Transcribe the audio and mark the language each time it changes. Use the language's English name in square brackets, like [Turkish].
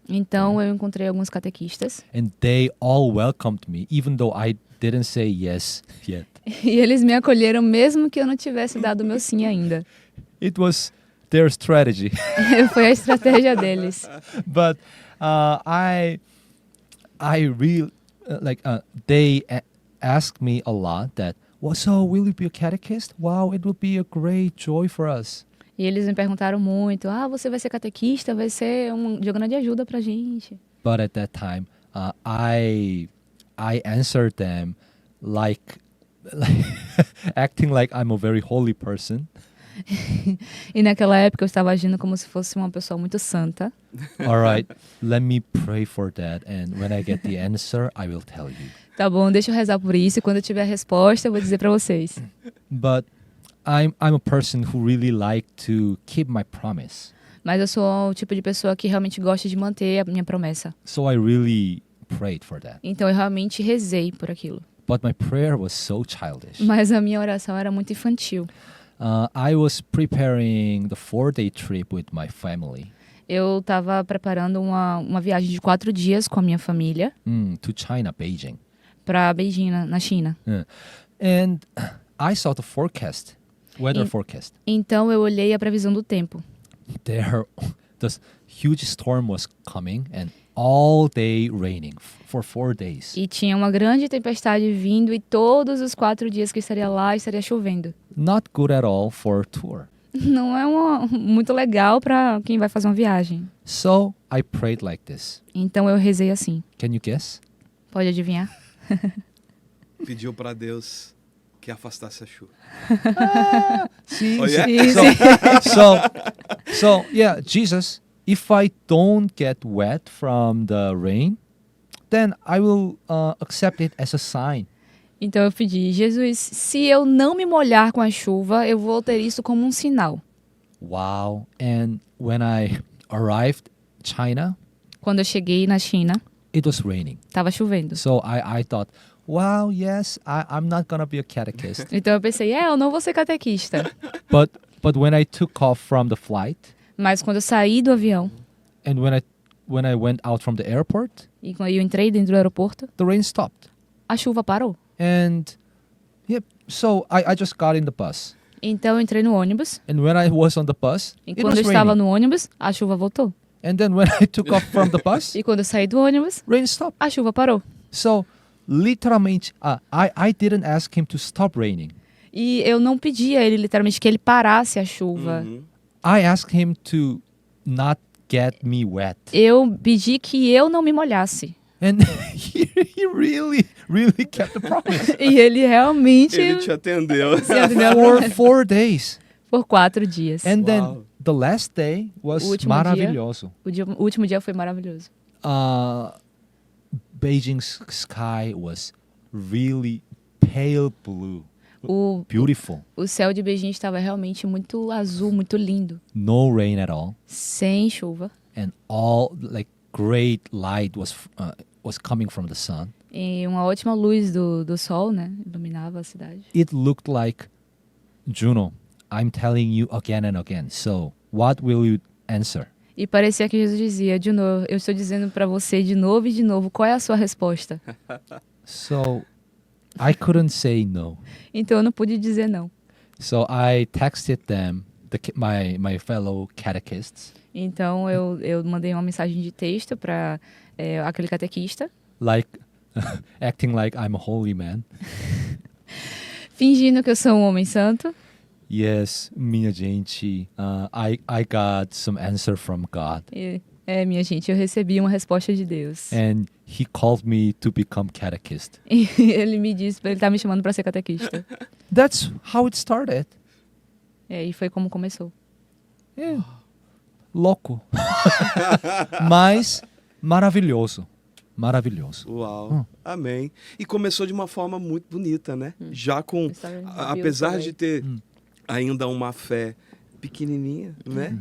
[Portuguese] Então eu encontrei alguns catequistas. [English] And they all welcomed me, even though I didn't say yes yet. [Portuguese] E eles me acolheram mesmo que eu não tivesse dado o meu sim ainda. [English] It was their strategy. [Portuguese] Foi a estratégia deles. [English] But I really they asked me a lot that, so will you be a catechist? Wow, it will be a great joy for us. [Portuguese] E eles me perguntaram muito, você vai ser catequista, vai ser de grande ajuda pra gente. [English] But at that time, I answered them like acting like I'm a very holy person. [Portuguese] E naquela época eu estava agindo como se fosse uma pessoa muito santa. [English] All right, let me pray for that, and when I get the answer, I will tell you. [Portuguese] Tá bom, deixa eu rezar por isso e quando eu tiver a resposta eu vou dizer pra vocês. [English] But I'm a person who really like to keep my promise. [Portuguese] Mas eu sou o tipo de pessoa que realmente gosta de manter a minha promessa. [English] So I really prayed for that. [Portuguese] Então eu realmente rezei por aquilo. [English] But my prayer was so childish. [Portuguese] Mas a minha oração era muito infantil. [English] I was preparing the 4-day trip with my family. [Portuguese] Eu estava preparando uma viagem de 4 dias com a minha família. [English] To China, Beijing. [Portuguese] Para Beijing, na China. [English] And I saw the weather forecast. [Portuguese] Então eu olhei a previsão do tempo. [English] The huge storm was coming and all day raining for 4 days. [Portuguese] E tinha uma grande tempestade vindo e todos os 4 dias que estaria lá estaria chovendo. [English] Not good at all for a tour. [Portuguese] Não é muito legal para quem vai fazer uma viagem. [English] So I prayed like this. [Portuguese] Então eu rezei assim. [English] Can you guess? [Portuguese] Pode adivinhar? Pediu para Deus que afastasse a chuva. [English] See, Oh, yeah? [Portuguese] Sim, sim. [English] so yeah, Jesus, if I don't get wet from the rain, then I will accept it as a sign. [Portuguese] Então eu pedi, Jesus, se eu não me molhar com a chuva, eu vou ter isso como um sinal. [English] Wow. And when I arrived China, [Portuguese] Quando eu cheguei na China, [English] it was raining. [Portuguese] estava chovendo. [English] So I thought, wow, yes, I'm not gonna be a catechist. [Portuguese] Então eu pensei, eu não vou ser catequista. [English] but when I took off from the flight [Portuguese] Mas quando eu saí do avião [English] and when I went out from the airport, [Portuguese] e quando eu entrei dentro do aeroporto, [English] the rain stopped. [Portuguese] a chuva parou. [English] And yep, so I just got in the bus. [Portuguese] Então eu entrei no ônibus [English] And when I was on the bus, [Portuguese] e [English] it [Portuguese] quando [English] was [Portuguese] eu estava [English] raining. [Portuguese] no ônibus, a chuva voltou. [English] And then when I took off from the bus, [Portuguese] E quando eu saí do ônibus, [English] rain stopped. [Portuguese] a chuva parou. [English] So literalmente, I didn't ask him to stop raining. [Portuguese] E eu não pedi a ele literalmente que ele parasse a chuva. Uhum. [English] I asked him to not get me wet. [Portuguese] Eu pedi que eu não me molhasse. [English] And he really kept the promise. [Portuguese] E ele realmente Ele te atendeu. se atendeu [English] For 4 days. [Portuguese] por 4 dias. [English] And then Wow. the last day was [Portuguese] O último dia. maravilhoso. O último dia foi maravilhoso. [English] Beijing's sky was really pale blue. [Portuguese] O, [English] Beautiful. [Portuguese] o céu de Beijing estava realmente muito azul, muito lindo. [English] No rain at all. [Portuguese] Sem chuva. [English] And all like great light was coming from the sun. [Portuguese] E uma ótima luz do sol, né? Iluminava a cidade. [English] It looked like, Juno, I'm telling you again and again. So what will you answer? [Portuguese] E parecia que Jesus dizia, de novo, eu estou dizendo para você de novo e de novo, qual é a sua resposta? [English] So I couldn't say no. [Portuguese] Então eu não pude dizer não. [English] So I texted them, my fellow catechists, [Portuguese] Então eu mandei uma mensagem de texto para aquele catequista, [English] like acting like I'm a holy man. [Portuguese] fingindo que eu sou um homem santo. [English] Yes, [Portuguese] minha gente, [English] I got some answer from God. [Portuguese] E, minha gente, eu recebi uma resposta de Deus. [English] And he called me to become catechist. [Portuguese] E ele me disse, ele tá me chamando para ser catequista. [English] That's how it started. [Portuguese] E foi como começou. Yeah. Louco. Mas maravilhoso. Maravilhoso. Uau, amém. E começou de uma forma muito bonita, né? Já com, apesar de ter ainda uma fé pequenininha, né?